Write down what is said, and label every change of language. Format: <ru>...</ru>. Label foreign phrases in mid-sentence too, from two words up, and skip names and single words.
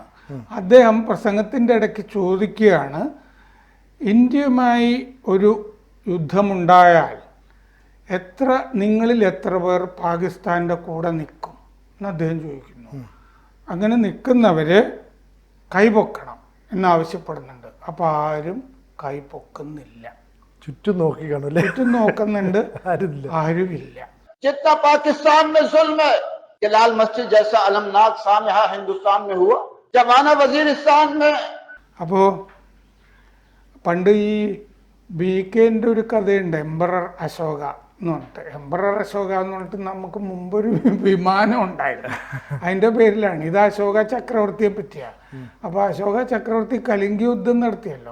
<ml>അദ്ദേഹം പ്രസംഗത്തിൻ്റെ ഇടയ്ക്ക് ചോദിക്കുകയാണ്, ഇന്ത്യയുമായി ഒരു യുദ്ധമുണ്ടായാൽ നിങ്ങളിൽ എത്ര പേർ പാകിസ്ഥാൻ്റെ കൂടെ നിൽക്കും എന്ന് അദ്ദേഹം ചോദിക്കുന്നു. അങ്ങനെ നിൽക്കുന്നവർ കൈപൊക്കണം എന്നാവശ്യപ്പെടുന്നുണ്ട്. അപ്പോൾ ആരും കൈപൊക്കുന്നില്ല. ചുറ്റും നോക്കി കാണുമല്ലേ? ചുറ്റും നോക്കുന്നുണ്ട്, ആരുമില്ല.</ml> <ur>جتنا پاکستان میں ظلم ہے کہ لال مسجد جیسا المناک سانحہ ہندوستان میں ہوا، زمانہ وزیرستان میں.</ur> <ml>അപ്പോൾ പണ്ട് ഈ BKൻ്റെ ഒരു കഥയുണ്ട്, എംബറർ അശോക എന്ന് പറഞ്ഞിട്ട്. എംബറർ അശോക എന്ന് പറഞ്ഞിട്ട് നമുക്ക് മുമ്പൊരു വിമാനം ഉണ്ടായിരുന്നു, അതിൻ്റെ പേരിലാണ്. ഇത് അശോക ചക്രവർത്തിയെ പറ്റിയാണ്. അപ്പോൾ അശോക ചക്രവർത്തി കലിംഗ യുദ്ധം നടത്തിയല്ലോ.</ml>